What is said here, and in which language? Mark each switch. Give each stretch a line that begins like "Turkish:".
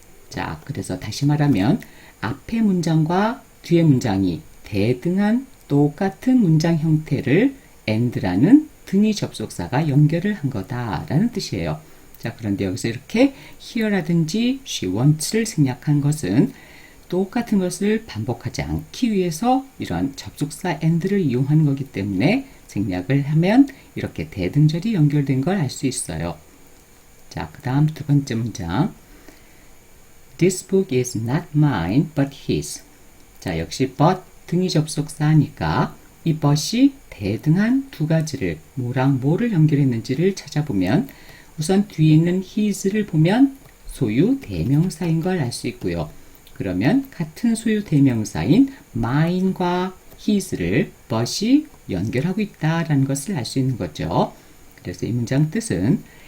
Korean: 자, 그래서 다시 말하면 앞의 문장과 뒤의 문장이 대등한 똑같은 문장 형태를 and라는 등위 접속사가 연결을 한 거다라는 뜻이에요. 자, 그런데 여기서 이렇게 here라든지 she wants를 생략한 것은 똑같은 것을 반복하지 않기 위해서 이런 접속사 and를 이용하는 거기 때문에 생략을 하면 이렇게 대등절이 연결된 걸 알 수 있어요. 자, 그 다음 두 번째 문장
English: This book is not mine but his.
Korean: 자, 역시 but 등위 접속사니까 이 but이 대등한 두 가지를 뭐랑 뭐를 연결했는지를 찾아보면 우선 뒤에 있는 his를 보면 소유 대명사인 걸 알 수 있고요. 그러면 같은 소유 대명사인 mine과 his를 but이 연결하고 있다라는 것을 알 수 있는 거죠. 그래서 이 문장 뜻은